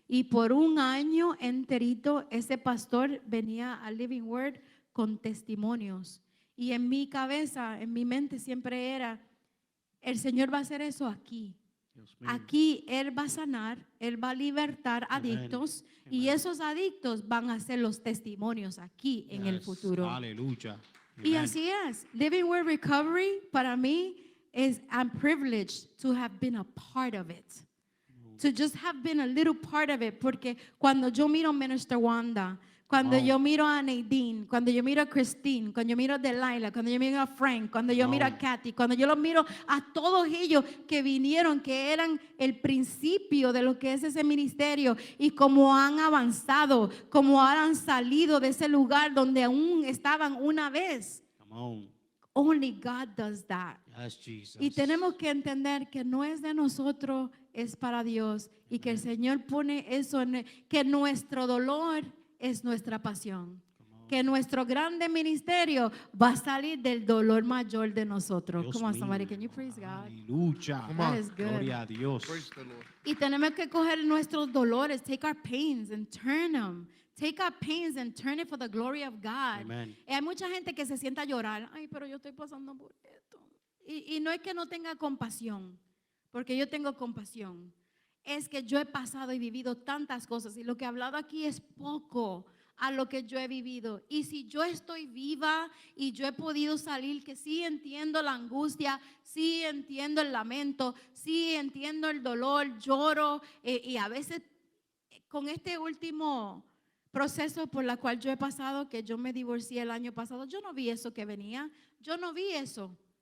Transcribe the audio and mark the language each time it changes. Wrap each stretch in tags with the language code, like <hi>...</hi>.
<es>Y por un año enterito, ese pastor venía a Living Word con testimonios. Y en mi cabeza, en mi mente siempre era, el Señor va a hacer eso aquí. Dios mío. Aquí Él va a sanar, Él va a libertar Amén. adictos y Amén. esos adictos van a ser los testimonios aquí en el</es> <en>Yes.</en> <es>futuro. Aleluya. Y Amén. así es.</es> <en>Living Word Recovery</en> <es>para mí</es> <en>is I'm privileged to have been a part of it. To just have been a little part of it.</en> <es>Porque cuando yo miro a Minister Wanda, cuando</es> <en>Wow.</en> <es>yo miro a Nadine, cuando yo miro a Christine, cuando yo miro a Delilah, cuando yo miro a Frank, cuando yo miro a</es> <en>Wow.</en> <es>Kathy, cuando yo los miro a todos ellos que vinieron, que eran el principio de lo que es ese ministerio y cómo han avanzado, cómo han salido de ese lugar donde aún estaban una vez.</es> <en>Come on. Only God does that. Yes, Jesus.</en> <es>Y tenemos que entender que no es de nosotros, es para Dios. Y que el Señor pone eso, que nuestro dolor es nuestra pasión. Que nuestro grande ministerio va a salir del dolor mayor de nosotros. Dios</es> <en>Come on,</en> <es>mío.</es> <en>somebody, can you praise God?</en> <es>Aleluya.</es> <en>Come That on. is good.</en> <es>Gloria a Dios.</es> <en>Praise the Lord.</en> <es>Y tenemos que coger nuestros dolores,</es> <en>take our pains and turn them. Take our pains and turn it for the glory of God. Amen.</en> <es>Y hay mucha gente que se sienta a llorar. Ay, pero yo estoy pasando por esto. Y no es que no tenga compasión, porque yo tengo compasión. Es que yo he pasado y vivido tantas cosas y lo que he hablado aquí es poco a lo que yo he vivido. Y si yo estoy viva y yo he podido salir, que sí entiendo la angustia, sí entiendo el lamento, sí entiendo el dolor, lloro y a veces con este último proceso por la cual yo he pasado, que yo me divorcié el año pasado, yo no vi eso que venía, yo no vi eso.</es>